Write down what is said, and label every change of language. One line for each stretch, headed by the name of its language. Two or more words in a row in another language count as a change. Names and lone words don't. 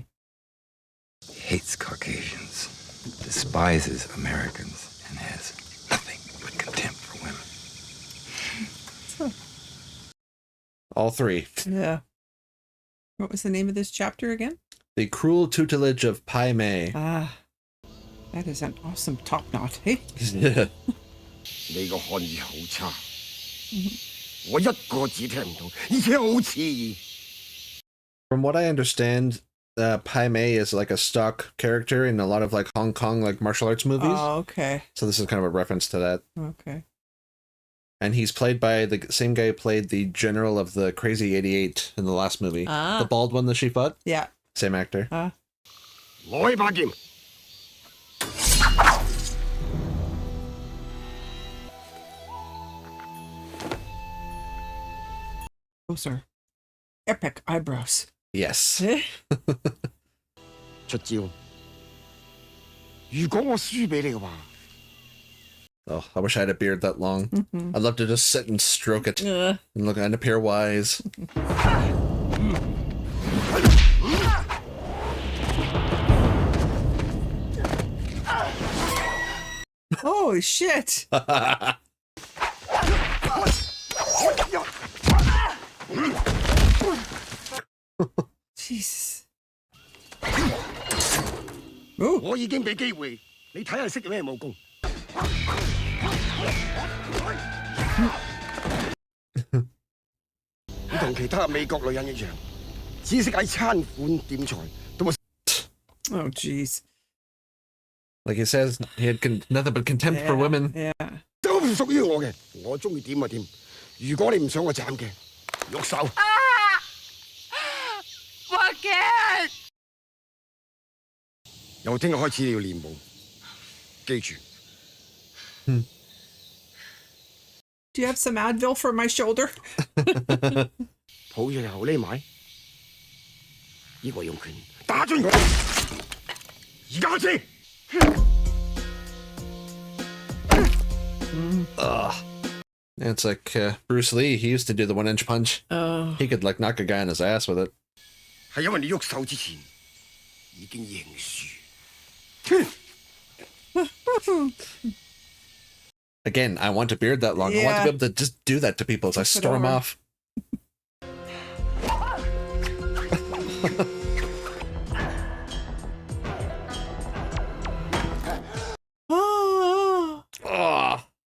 English: He hates Caucasians, despises Americans, and has nothing but contempt for women. All 3. Yeah. What was the name of this chapter again? The Cruel Tutelage of Pai Mei. Ah, that is an awesome top knot, hey? Yeah.
Cantonese: 你個漢語好差，我一個字聽唔到，而且好刺耳。
English: From what I understand, Pai Mei is like a stock character in a lot of like Hong Kong like martial arts movies. Oh, okay. So this is kind of a reference to that. Okay. And he's played by the same guy who played the general of the Crazy 88 in the last movie. Ah. The bald one that she fought? Yeah. Same actor.
Cantonese: 攞起把劍。
English: Those are epic eyebrows. Yes.
Cantonese: 出招。如果我輸俾你嘅話，
English: Oh, I wish I had a beard that long. I'd love to just sit and stroke it and look and appear wise. Holy shit! Jesus.
Cantonese: 我已經俾機會你睇下識咩武功。你同其他美國女人一樣，只識喺餐館點菜，都冇。
English: Oh, jeez. Like he says, he had nothing but contempt for women. Yeah.
Cantonese: 都唔屬於我嘅，我中意點就點。如果你唔想我斬嘅，喐手。我驚。由聽日開始你要練武，記住。
English: Do you have some Advil for my shoulder?
Cantonese: 抱住頭匿埋，依個用拳打穿佢。而家開始。
English: It's like Bruce Lee. He used to do the 1-inch punch. Oh. He could like knock a guy in his ass with it.
Cantonese: 係因為你喐手之前已經認輸。
English: Again, I want a beard that long. I want to be able to just do that to people as I storm off. Oh.